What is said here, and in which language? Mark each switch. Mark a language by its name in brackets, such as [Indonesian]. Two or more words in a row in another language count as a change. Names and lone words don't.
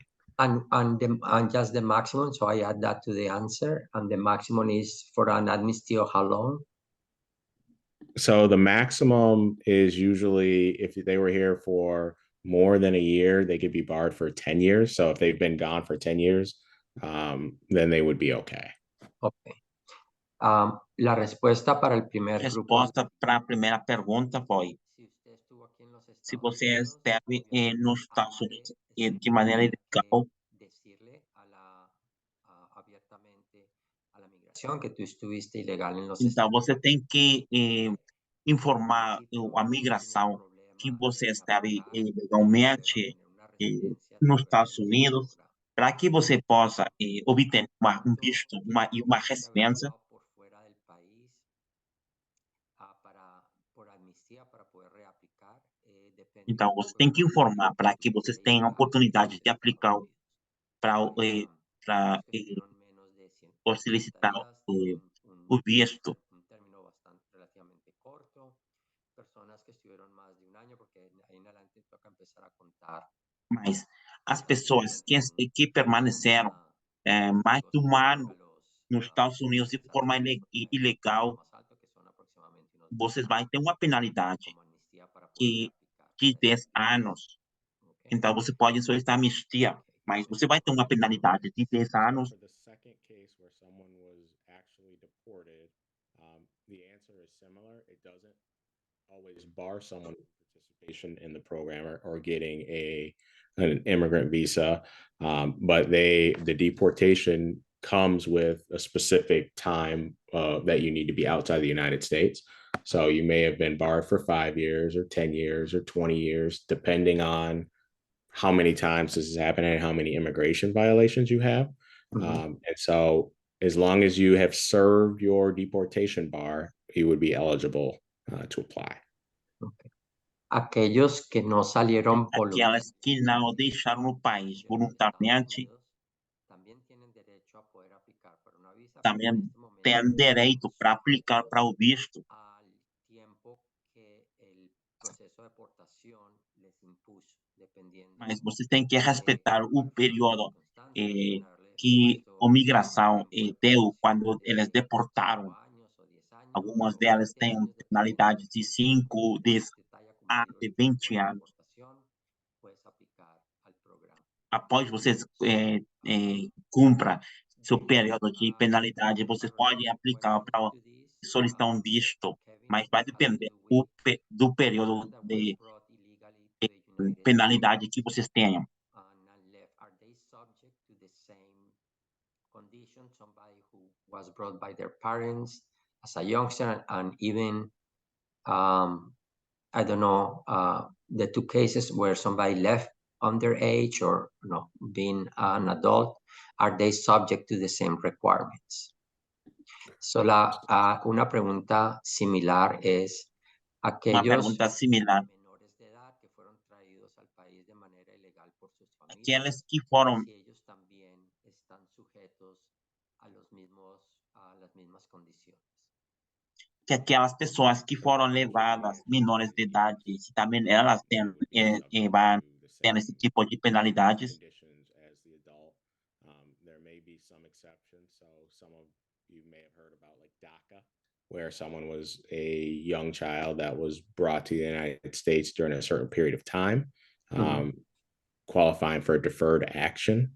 [English] And just the maximum, so I add that to the answer, and the maximum is for an amnesty of how long? So the maximum is usually, if they were here for more than a year, they could be barred for 10 years. So if they've been gone for 10 years, then they would be okay. Okay. [Spanish] La respuesta para el primer grupo. [Portuguese] Resposta para a primeira pergunta foi: se você esteve nos Estados Unidos de maneira ilegal, [Spanish] Decirle abiertamente a la migración que tú estuviste ilegal en los [Portuguese] então [Spanish] Estados [Portuguese] você tem que informar a migração que você esteve ilegalmente nos Estados Unidos, para que você possa obter um visto e uma residência. [Spanish] por fuera del país por amnistía para poder reaplicar. [Portuguese] Então, você tem que informar para que vocês tenham a oportunidade de aplicar para ou solicitar o visto. [Spanish] Un término bastante relativamente corto. Personas que estuvieron más de un año, porque ahí en adelante toca empezar a contar. [Portuguese] Mas as pessoas que permaneceram mais de um ano nos Estados Unidos de forma ilegal, vocês vão ter uma penalidade de 10 anos. Então, você pode solicitar anistia, mas você vai ter uma penalidade de 10 anos. [English] For the second case where someone was actually deported, the answer is similar. It doesn't always bar someone participation in the program or getting an immigrant visa, but the deportation comes with a specific time that you need to be outside the United States. So you may have been barred for 5 years or 10 years or 20 years, depending on how many times this is happening and how many immigration violations you have. And so as long as you have served your deportation bar, you would be eligible to apply. Okay. [Spanish] Aquellos que no salieron [Portuguese] Aquelas que não deixaram o país voluntariamente [Spanish] también tienen derecho a poder aplicar para una visa. [Portuguese] também têm direito para aplicar para o visto. [Spanish] Al tiempo que el proceso de deportación les impuso, dependiendo. [Portuguese] Mas vocês têm que respeitar o período que a imigração deu quando eles deportaram. Algumas delas têm penalidades de 5, 10 a 20 anos. Após vocês cumpra seu período de penalidade, vocês podem aplicar para solicitar um visto, mas vai depender do período de penalidade que vocês tenham. [English] Are they subject to the same conditions? Somebody who was brought by their parents as a youngster, and even I don't know, the two cases where somebody left underage or no, being an adult, are they subject to the same requirements? [Spanish] So una pregunta similar es [Portuguese] Uma pergunta similar. [Spanish] menores de edad que fueron traídos al país de manera ilegal por sus familias. [Portuguese] Aqueles que foram [Spanish] Si ellos también están sujetos a las mismas condiciones. [Portuguese] que aquelas pessoas que foram levadas menores de idade, se também elas têm esse tipo de penalidades. [English] There may be some exceptions. So some of you may have heard about like DACA, where someone was a young child that was brought to the United States during a certain period of time, qualifying for a deferred action.